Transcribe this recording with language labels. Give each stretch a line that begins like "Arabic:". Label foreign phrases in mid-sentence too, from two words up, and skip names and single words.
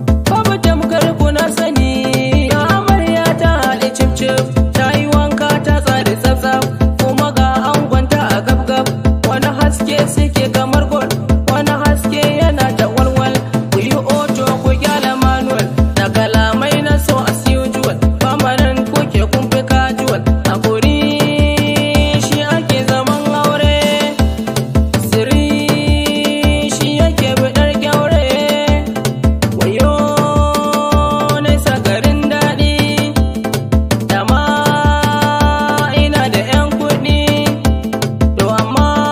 Hausa: babu tamkar ku na sani, ga amarya ta haɗe cif cif, ta yi wanka ta tsari tsaf tsaf, kuma ga angonta a gab gab, wani haske suke kamar gol, wani haske yana ta walwal, ku yi oto ku gyara manual, da kalamai na so
English: as usual,
Hausa: permanent kuke kun fi casual, haƙuri shi ake zaman aure, sirri shi yake biɗar kyaure, wayo nesa garin daɗi, dama ina da ƴan kuɗi, to amma